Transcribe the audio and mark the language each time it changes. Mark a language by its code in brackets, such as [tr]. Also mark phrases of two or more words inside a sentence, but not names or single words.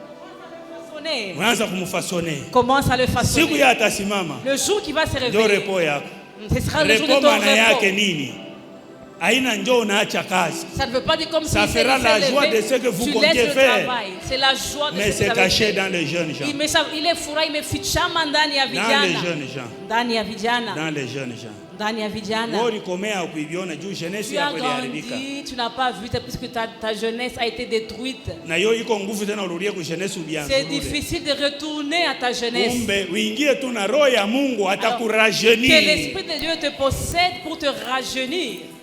[fr] Commence à le façonner. Le jour qui va se réveiller, ce sera le jour de ton repos. Ça ne veut pas dire comme ça fera la joie de ce que vous comptez faire. C'est la joie de mais c'est caché dans les jeunes gens. Il est [sw] furahi imefichama ndani ya vijana. [fr] Dans les jeunes gens. [sw] Ndani ya vijana. [fr] Dans les jeunes gens. [sw] Ndani ya vijana. [fr] Tu as grandi, tu n'as pas vu puisque ta jeunesse a été détruite. C'est difficile de retourner à ta jeunesse. Alors, que l'Esprit de Dieu te possède pour te rajeunir.